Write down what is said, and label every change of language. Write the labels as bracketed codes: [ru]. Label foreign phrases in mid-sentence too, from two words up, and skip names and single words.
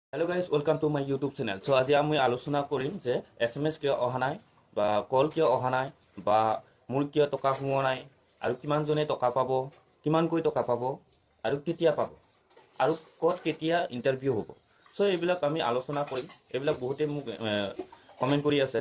[en] hello guys, welcome to my YouTube channel. [hi] सो आज [as] আমি আলোচনা কৰিম যে SMS কিয় অহা নাই বা কল কিয় অহা নাই বা মোৰ কিয় টকা সোমোৱা নাই আৰু কিমানজনে টকা পাব, কিমানকৈ টকা পাব আৰু কেতিয়া পাব আৰু ক'ত কেতিয়া ইণ্টাৰভিউ হ'ব। সো এইবিলাক আমি আলোচনা কৰিম। এইবিলাক বহুতে মোক কমেণ্ট কৰি আছে।